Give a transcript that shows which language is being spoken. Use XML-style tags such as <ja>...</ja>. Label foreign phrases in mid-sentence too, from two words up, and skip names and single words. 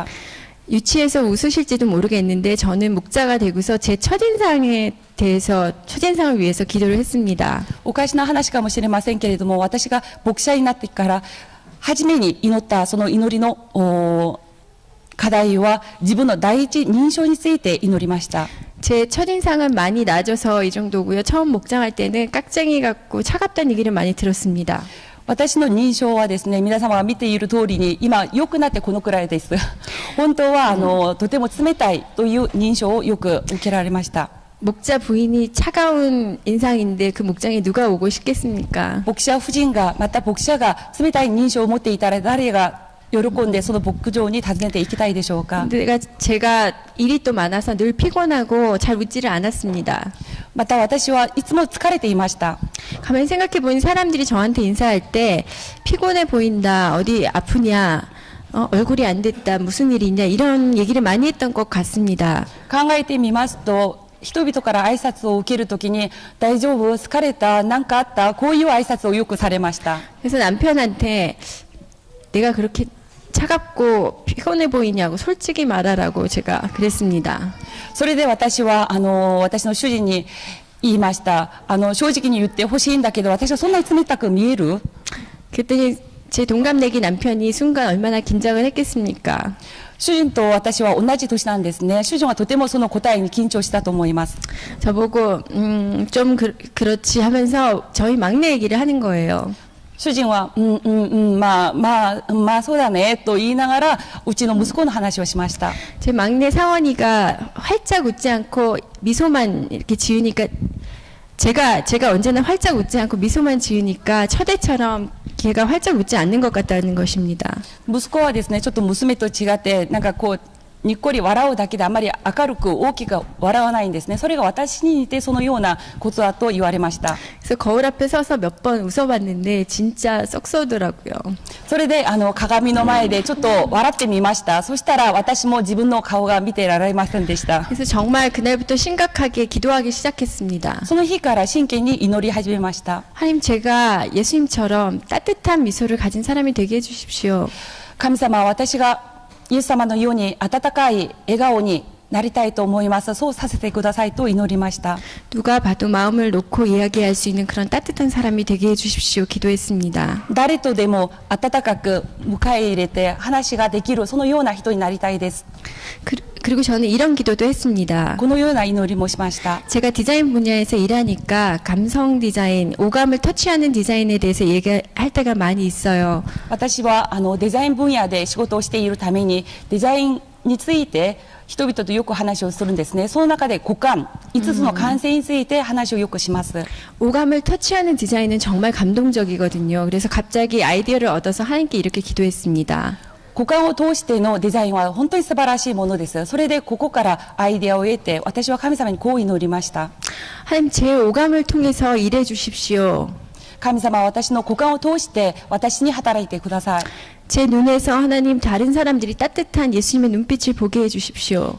<ko>유치해서 웃으실지도 모르겠는데 저는 목자가 되고서 제 첫인상을 위해서 기도를 했습니다.</ko> <ja>おかしな話かもしれませんけれども、私が牧者になってから初めに祈ったその祈りの課題は自分の第一認証について祈りました。</ja> <ko>제 첫인상은 많이 낮아서 이 정도고요. 처음 목장할 때는 깍쟁이 같고 차갑다는 얘기를 많이 들었습니다.</ko> <ja>私の認証はですね、皆様が見ている通りに今良くなってこのくらいです。本当はとても冷たいという認証をよく受けられました。</ja> <ko>목자 부인이 차가운 인상인데 그 목장에 누가 오고 싶겠습니까?</ko> <ja>牧者夫人がまた牧者が冷たい認証を持っていたら誰が喜んでその牧場に訪ねて行きたいでしょうか。</ja> <ko>제가 일이 또 많아서 늘 피곤하고 잘 웃지를 않았습니다.</ko> <ja>また私はいつも疲れていました。</ja> <ko>가만히 생각해 보니 사람들이 저한테 인사할 때 피곤해 보인다, 어디 아프냐, 얼굴이 안 됐다, 무슨 일이 있냐 이런 얘기를 많이 했던 것 같습니다.</ko> <ja>考えてみますと、人々から挨拶を受けるときに大丈夫、疲れた、何かあった、こういう挨拶をよくされました。</ja> <ko>그래서 남편한테 내가 그렇게 차갑고 피곤해 보이냐고 솔직히 말하라고 제가 그랬습니다.</ko> <ja>それで私は私の主人に言いました。正直に言ってほしいんだけど、私はそんなに冷たく見える？</ja> <ko>그랬더니 제 동갑내기 남편이 순간 얼마나 긴장을 했겠습니까?</ko> <ja>主人と私は同じ年なんですね。主人はとてもその答えに緊張したと思います。</ja> <ko>저보고 좀 그렇지 하면서 저희 막내 얘기를 하는 거예요.</ko> <ja>主人は、まあ、そうだね、と言いながら、うちの息子の話をしました。</ja> <ko>제 막내 사원이가 활짝 웃지 않고 미소만 이렇게 지으니까 제가 언제나 활짝 웃지 않고 미소만 지으니까 첫애처럼 걔가 활짝 웃지 않는 것 같다는 것입니다.</ko> <ja>息子はですね、ちょっと娘と違って、なんかこう、にっこり笑うだけであまり明るく大きく笑わないんですね。それが私に似てそのようなことだと言われました。</ja> <ko>그래서 거울 앞에 서서 몇 번 웃어봤는데 진짜 썩 쏘더라고요.</ko> <ja>それで鏡の前でちょっと笑ってみました。そしたら私も自分の顔が見てられませんでした。</ja> <ko>그래서 정말 그날부터 심각하게 기도하기 시작했습니다.</ko> <ja>その日から真剣に祈り始めました。</ja> <ko>하나님, 제가 예수님처럼 따뜻한 미소를 가진 사람이 되게 해주십시오.</ko> <ja>神様は私がイエス様のように温かい笑顔になりたいと思います。そうさせてくださいと祈りました。</ja> <ko>누가 봐도 마음을 놓고 이야기할 수 있는 그런 따뜻한 사람이 되게 해주십시오. 기도했습니다.</ko> <ja>誰とでも温かく迎え入れて話ができるそのような人になりたいです。</ja> <ko>그리고 저는 이런 기도도 했습니다.</ko> <ja>このような祈りもしました。</ja> <ko>제가 디자인 분야에서 일하니까 감성 디자인, 오감을 터치하는 디자인에 대해서 얘기할 때가 많이 있어요.</ko> <ja>私はデザイン分野で仕事をしているためにデザインについて人々とよく話をするんですね。その中で五感、5つの感性について話をよくします。</ja> <ko>오감을 터치하는 디자인은 정말 감동적이거든요. 그래서 갑자기 아이디어를 얻어서 하나님께 이렇게 기도했습니다.</ko> <ja>五感を通してのデザインは本当に素晴らしいものです。それでここからアイデアを得て私は神様にこう祈りました。</ja> <ko>하나님, 제 오감을 통해서 일해 주십시오.</ko> <ja>神様は私の五感を通して私に働いてください。</ja> <ko>제 눈에서 하나님, 다른 사람들이 따뜻한 예수님의 눈빛을 보게 해 주십시오.</ko>